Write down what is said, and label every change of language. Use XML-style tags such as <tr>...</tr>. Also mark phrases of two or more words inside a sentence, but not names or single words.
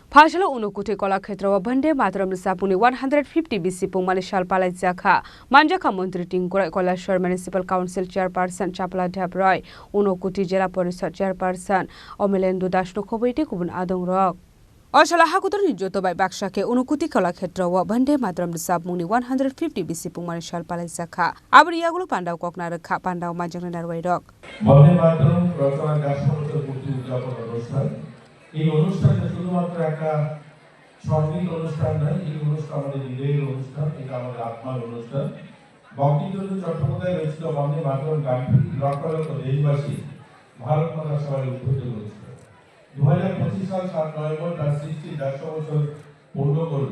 <trp>Phasalo Unakoti Kalakhetra Vande Mataram Rwngchapmungni 150th Bisi Pungmani Sal Palaijakha Manjakha Mantri Tinku Kailashahar Municipal Council Chairperson Chapla Devrai Unkoti Zilla Parishad Chairperson Amalendu Dasno Khobwi Kubun Adongrok Sal Hakutor Joto by Bakshake Unkoti Kalakhetra Vande Mataram Rwngchapmungni 150th Bisi Pungmani Sal Palaijakha Abriagulu Pandau Koknar Kha Pandau Manjakha Narwaidok</trp> <bn>Vande Mataram Rwngchapmungni এই অনুষ্ঠানটা শুধুমাত্র একটা সঙ্গীত অনুষ্ঠান নয়, এই অনুষ্ঠান আমাদের হৃদয়ের অনুষ্ঠান, এটা আমাদের আত্মার অনুষ্ঠান। বঙ্কিমচন্দ্র চট্টোপাধ্যায় রচিত বন্দে মাতরম গানটি লক্ষ লক্ষ দেশবাসী ভারত মাতার সবাই উদ্বুদ্ধ করেছিল। 2025 সাল 7 নভেম্বর তার সৃষ্টির 150 বছর পূর্ণ করবে।</bn>